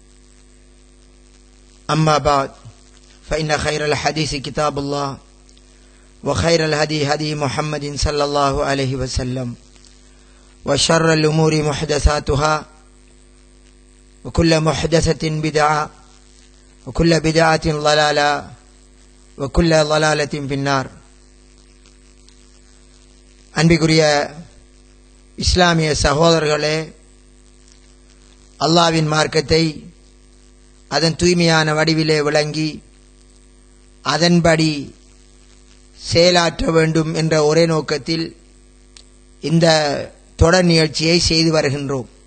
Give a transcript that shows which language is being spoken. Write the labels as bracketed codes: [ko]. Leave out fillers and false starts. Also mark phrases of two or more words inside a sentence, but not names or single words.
[ar] أما بعد فإن خير الحديث كتاب الله وخير الهدي هدي محمد صلى الله عليه وسلم وشر الأمور محدثاتها وكل محدثة بدعة وكل بدعة ضلالة وكل ضلالة في النار. [ta] அன்பிற்குரிய இஸ்லாமிய சகோதரர்களே, அல்லாஹ்வின் மார்க்கத்தை அதன் தூய்மையான வடிவிலே விளங்கி அதன்படி செயலாற்ற வேண்டும் என்ற ஒரே நோக்கத்தில் இந்த தொடர் நிகழ்ச்சியை செய்து வருகின்றோம்.